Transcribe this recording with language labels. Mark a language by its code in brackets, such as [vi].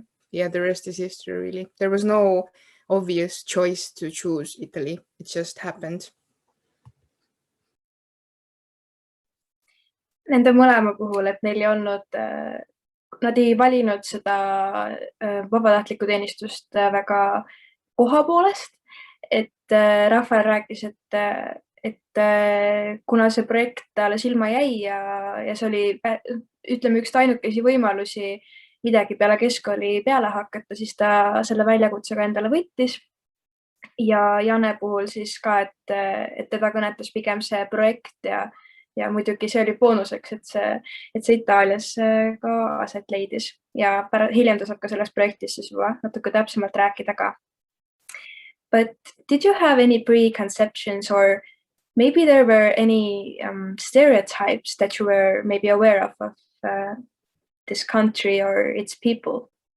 [en] Yeah, the rest is history, really. There was no obvious choice to choose Italy. It just happened. [et] Nende mõlema puhul, et neil ei olnud, nad ei valinud seda vabatahtlikku teenistust väga koha poolest, et Raphaël rääkis, et kuna see projekt talle silma jäi ja see oli, ütleme, üks ainukesi võimalusi midagi peale keskkooli peale hakata, siis ta selle väljakutsega endale võttis. Ja Jane puhul siis ka, et teda kõnetas pigem see projekt ja muidugi see oli boonuseks, et see Itaalias ka aset leidis ja hiljem ta saab ka selles projektis siis juba natuke täpsemalt rääkida ka. [en] But did you have any preconceptions, or maybe there were any stereotypes that you were maybe aware of this country or its people?